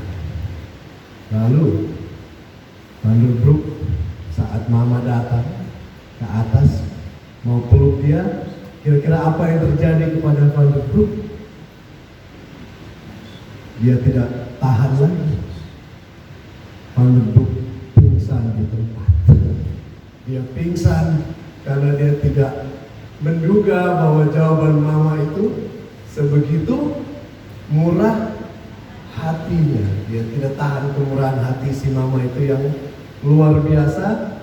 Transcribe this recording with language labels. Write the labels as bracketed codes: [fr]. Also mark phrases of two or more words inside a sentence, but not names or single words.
[id] Lalu Van der Broek saat mama datang ke atas mau peluk dia, kira-kira apa yang terjadi kepada Van der Broek? Dia tidak tahan lagi. Van der Broek pingsan di tempat. Dia pingsan karena dia tidak menduga bahwa jawaban mama itu sebegitu murah hatinya. Dia tidak tahan kemurahan hati si mama itu yang luar biasa.